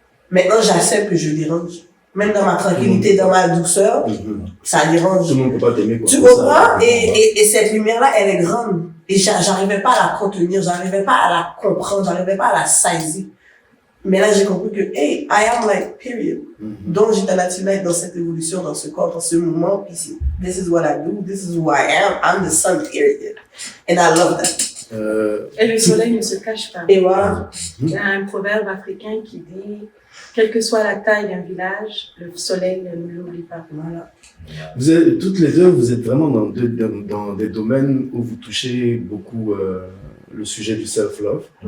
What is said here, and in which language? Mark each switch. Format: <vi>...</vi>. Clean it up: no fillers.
<fr>Maintenant, j'accepte que je dérange. Même dans ma tranquillité, dans ma douceur, ça dérange. Tout le monde peut pas t'aimer, quoi. Tu comprends? Et cette lumière-là, elle est grande. Et j'arrivais pas à la contenir, j'arrivais pas à la comprendre, j'arrivais pas à la saisir. Mais là, j'ai compris que,</fr> <en>hey, I am like, period.</en> <fr>Donc, j'étais naturelle dans cette évolution, dans ce corps, dans ce moment.</fr> <en>Puis, this is what I do, this is who I am. I'm the sun, period. And I love that.</en> <fr>Et le soleil ne se cache pas. Et voilà. Il y a un proverbe africain qui dit quelle que soit la taille d'un village, le soleil ne l'oublie pas. Voilà. Vous êtes, toutes les deux, vous êtes vraiment dans des domaines où vous touchez beaucoup le sujet du self-love.</fr>